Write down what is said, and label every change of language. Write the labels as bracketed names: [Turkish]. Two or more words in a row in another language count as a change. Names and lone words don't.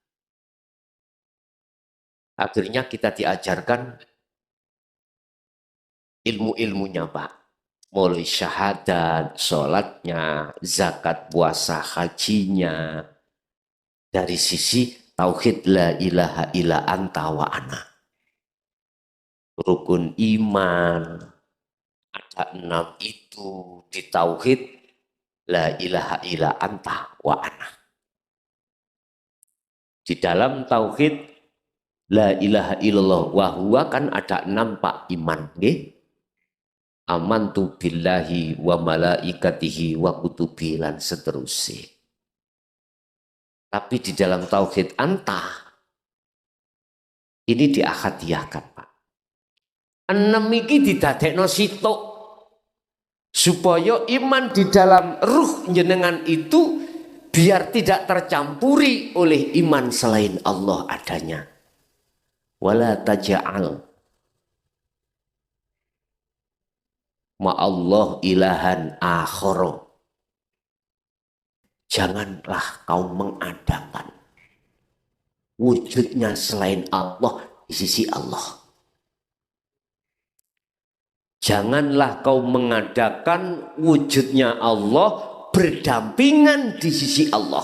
[Indonesian] Akhirnya kita diajarkan ilmu-ilmunya Pak. Mulai syahadat, sholatnya, zakat, puasa, hajinya. Dari sisi tauhid [Arabic] لا إله إلا أنت وأنا. [Indonesian] Rukun iman. Ada 6 itu di tauhid [Arabic] لا إله إلا أنت وأنا. [Indonesian] Di dalam tauhid [Arabic] لا إله إلا الله وهو [Indonesian] kan ada 6 Pak iman. [Arabic] آمنت بالله وملائكته وكتبه [Indonesian] lan seterusnya. Tapi di dalam tauhid anta ini diakhadiahkan Pak. 6 [Javanese] iki didadekno sitok [Indonesian] supaya iman di dalam ruh jenengan itu biar tidak tercampuri oleh iman selain Allah adanya. [Arabic] ولا تجعل مع الله إلها آخر. [Indonesian] Janganlah kau mengadakan wujudnya selain Allah di sisi Allah. Janganlah kau mengadakan wujudnya Allah berdampingan di sisi Allah.